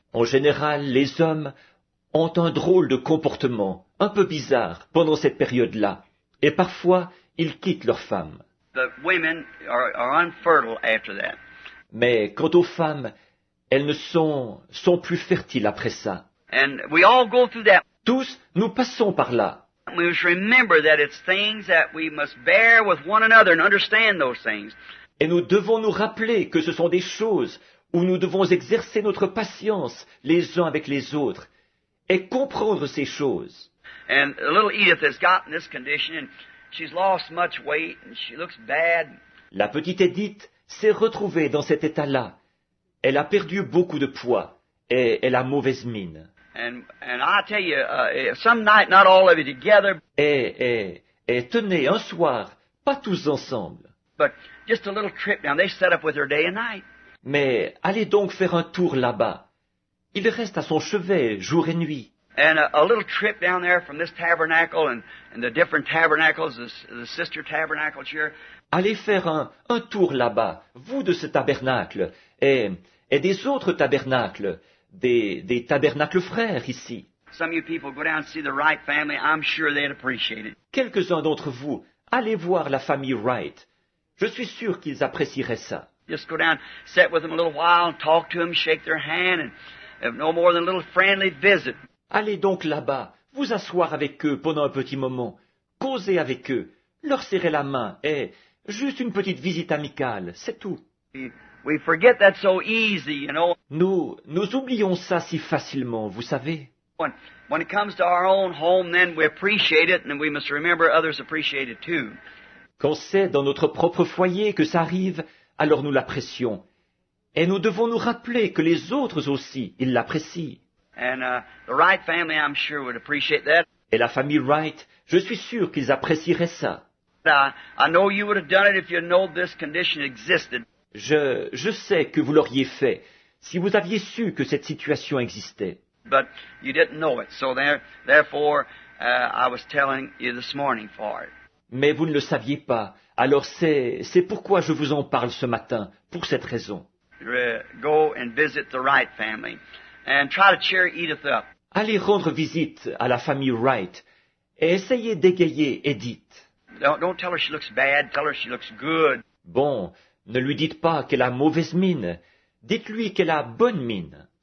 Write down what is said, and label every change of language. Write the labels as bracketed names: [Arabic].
[French] En général, les hommes ont un drôle de comportement, un peu bizarre, pendant cette période-là, et parfois, ils quittent leurs femmes. [English] The women are unfertile after that. [French] Mais quant aux femmes, elles ne sont plus fertiles après ça. [English] And we all go through that. [French] Tous, nous passons par là. [English] We must remember that it's things that we must bear with one another and understand those things. [French] Et nous devons nous rappeler que ce sont des choses où nous devons exercer notre patience les uns avec les autres et comprendre ces choses. [English] And little Edith has gotten this condition, and she's lost much weight, and she looks bad. [French] La petite Edith s'est retrouvée dans cet état-là. Elle a perdu beaucoup de poids et elle a mauvaise mine. [English] And I tell you, some night, not all of you together, [French] Et tenez, un soir, pas tous ensemble, [English] but just a little trip down. They set up with her day and night. [French] mais allez donc faire un tour là-bas. Il reste à son chevet jour et nuit. [English] And a little trip down there from this tabernacle and the different tabernacles, the sister tabernacles here. [French] Allez faire un tour là-bas, vous de ce tabernacle, et des autres tabernacles, des tabernacles frères ici. [English] Some of you people go down and see the Wright family. I'm sure they'd appreciate it. [French] Quelques-uns d'entre vous, allez voir la famille Wright. Je suis sûr qu'ils apprécieraient ça. [English] Just go down, sit with them a little while, and talk to them, shake their hand, and have no more than a little friendly visit. [French] Allez donc là-bas, vous asseoir avec eux pendant un petit moment, causer avec eux, leur serrer la main, et juste une petite visite amicale, c'est tout. [English] We forget that so easy, you know. [French] Nous oublions ça si facilement, vous savez. [English] When it comes to our own home, then we appreciate it, and we must remember others appreciate it too. [French] Quand c'est dans notre propre foyer que ça arrive, alors nous l'apprécions. Et nous devons nous rappeler que les autres aussi, ils l'apprécient. [English] And the Wright family, I'm sure, would appreciate that. [French] Et la famille Wright, je suis sûr qu'ils apprécieraient ça. [English] I know you would have done it if you know this condition existed. [French] Je sais que vous l'auriez fait si vous aviez su que cette situation existait. [English] But you didn't know it, so therefore I was telling you this morning for it. [French] Mais vous ne le saviez pas, alors c'est pourquoi je vous en parle ce matin, pour cette raison. [English] Go and visit the Wright family and try to cheer Edith up. [French] Allez rendre visite à la famille Wright et essayez d'égayer Edith. [English] Don't tell her she looks bad, tell her she looks good. [French] Bon, ne lui dites pas qu'elle a mauvaise mine, dites-lui qu'elle a bonne mine.